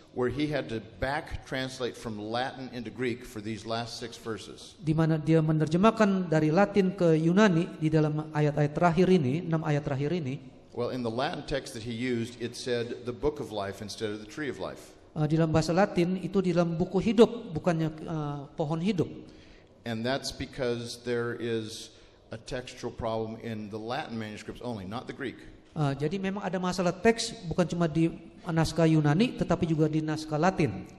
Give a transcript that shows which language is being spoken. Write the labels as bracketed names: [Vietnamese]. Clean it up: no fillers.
[English] where he had to back translate from Latin into Greek for these last 6 verses. [Indonesian] Di mana dia menerjemahkan dari Latin ke Yunani di dalam ayat-ayat terakhir ini, 6 ayat terakhir ini. [English] Well, in the Latin text that he used, it said the book of life instead of the tree of life. [Indonesian] Di dalam bahasa Latin itu di dalam buku hidup, bukannya pohon hidup. [English] And that's because there is a textual problem in the Latin manuscripts only, not the Greek. [Indonesian] Jadi memang ada masalah teks bukan cuma di naskah Yunani tetapi juga di naskah Latin.